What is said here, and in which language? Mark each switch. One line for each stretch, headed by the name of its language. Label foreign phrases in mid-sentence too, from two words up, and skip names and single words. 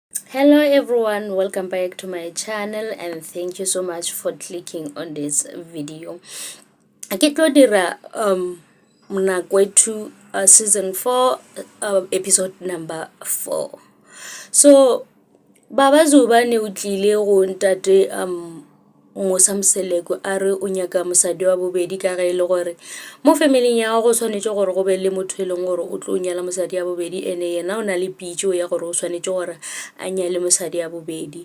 English: Hello everyone, welcome back to my channel and thank you so much for clicking on this video.
Northern Sotho: Ke tlo dira Mnakwethu
English: season 4 episode number 4.
Northern Sotho: So Baba Zubane o tlile go ntate Mosamseleko a re o nyaka mosadi wa bobedi ka ga ile gore mo family ya go tshwanetse gore go be le motho eleng gore o tlo nyala mosadi ya bobedi ene yena o na le pitso ya gore o tshwanetse gore a nyale mosadi ya bobedi.